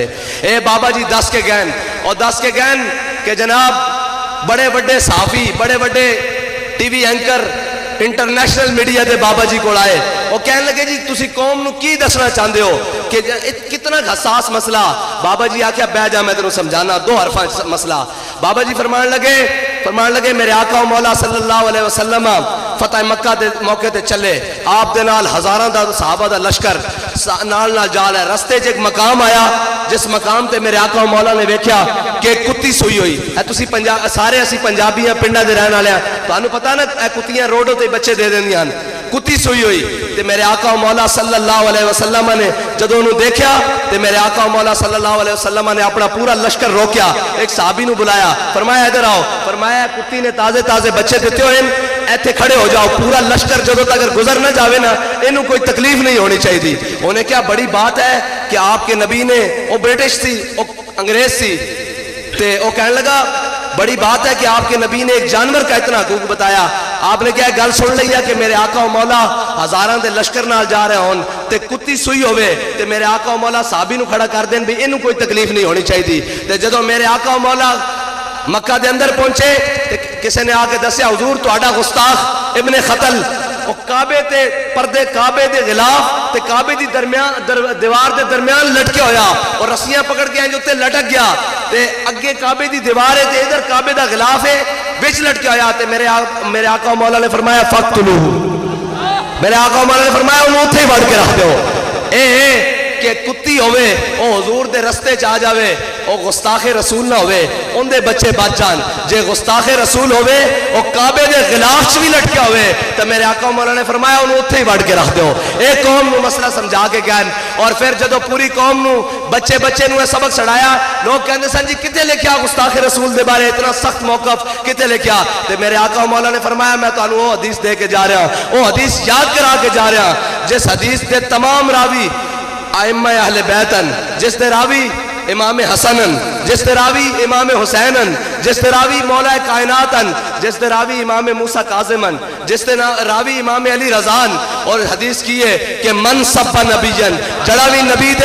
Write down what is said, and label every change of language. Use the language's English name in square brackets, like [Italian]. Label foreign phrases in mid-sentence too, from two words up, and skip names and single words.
[Punjabi] اے بابا جی دس کے گئن اور دس کے گئن کہ جناب بڑے بڑے صحافی، بڑے بڑے ٹی وی اینکر انٹرنیشنل میڈیا دے بابا جی کو آئے، وہ کہنے لگے جی تسی قوم نو کی دسنا چاہتے ہو کہ کتنا حساس مسئلہ. بابا جی آکھیا بہ جا میں تینوں سمجھانا 2 حرفاں مسئلہ. بابا جی فرمان لگے میرے آقا و مولا [Arabic] صلی اللہ علیہ وسلم [Punjabi] فتح مکہ دے موقع تے چلے، آپ دے نال ہزاراں دا صحابہ دا لشکر نال جا لے. رستے ایک مقام آیا جس مقام تے میرے آقا و مولا نے ویکھیا کہ کتی سوئی ہوئی ہے. تسی سارے اسی پنجابی ہیں، پنڈا دے رہن والے ہیں، تانوں پتہ نا اے کتیاں روڈوں تے بچے دے دیندیاں. کتی سوئی ہوئی تے میرے آقا و مولا [Arabic] صلی اللہ علیہ وسلم [Punjabi] نے جدوں انہوں دیکھیا تے میرے آقا و مولا [Arabic] صلی اللہ علیہ وسلم [Punjabi] نے اپنا پورا لشکر روکیا، ایک صحابی نو بلایا، فرمایا ادھر آؤ، فرمایا کتی نے تازے تازے بچے دیتے ہوئے ایتھے کھڑے ہو جاؤ. پورا لشکر جدوں تک گزر نہ جاوے نا انہوں کوئی تکلیف نہیں ہونی چاہیے تھی. [Urdu] انہیں کیا بڑی بات ہے کہ آپ کے نبی نے، وہ برٹش تھی، وہ انگریز تھی، تے وہ کہنے لگا بڑی بات ہے کہ آپ کے نبی نے ایک جانور کا اتنا حقوق بتایا. [Punjabi] آپ نے کیا گل سن لیا کہ میرے آقا و مولا ہزاراں دے لشکر نال جا رہے ہون تے کتی سوئی ہوئے تے میرے آقا و مولا صحابی نو کھڑا کر دین بھی انہوں کوئی تکلیف نہیں ہونی چاہیے تھی. تے جدوں میرے آقا و مولا مکہ دے اندر پہنچے تے کسی نے آ کے دسیا حضور تہاڈا گستاخ ابن قتل وہ کعبے تے پردے کعبے دے غلاف تے کعبے دی دیوار دے درمیان لٹکے ہویا اور رسیاں پکڑ کے انج تے لٹک گیا تے اگے کعبے دی دیوار ہے تے ادھر کعبے دا غلاف ہے وچ لٹکے ہویا. تے میرے آقا و مولا نے فرمایا فقتلوہ، میرے آقا و مولا نے فرمایا انہوں اتھے ہی وڑ کے رکھ دو. کہ کتی ہوئے او حضور دے رستے چ آ جاوے او گستاخ رسول نہ ہوئے ان دے بچے بچ جان جے گستاخ رسول ہوئے او کعبے دے غلاف چ بھی لٹکیا ہوئے تو میرے آقا مولا نے فرمایا انہوں اتھے ہی وڑ کے رکھ دیو اے قوم نو مسئلہ سمجھا کے گئن اور پھر جدو پوری قوم نو بچے نو سبق سڑایا لوگ کہندے سن جی کتے لکھیا گستاخ رسول دے بارے اتنا سخت موقف کتے لکھیا تے میرے آقا مولا نے فرمایا میں تو وہ حدیث دے کے جا رہا ہوں وہ حدیث یاد کرا کے جا رہا ہوں جس حدیث دے تمام راوی ائمہ اہل بیتن جس دے راوی امام حسنن جس دے راوی امام حسینن جس دے راوی مولا کائناتن جس دے راوی امام موسیٰ کاظمن جس دے راوی امام علی رضان اور حدیث کی ہے کہ [Arabic] من سب نبیین [Punjabi] جڑا بھی نبی دے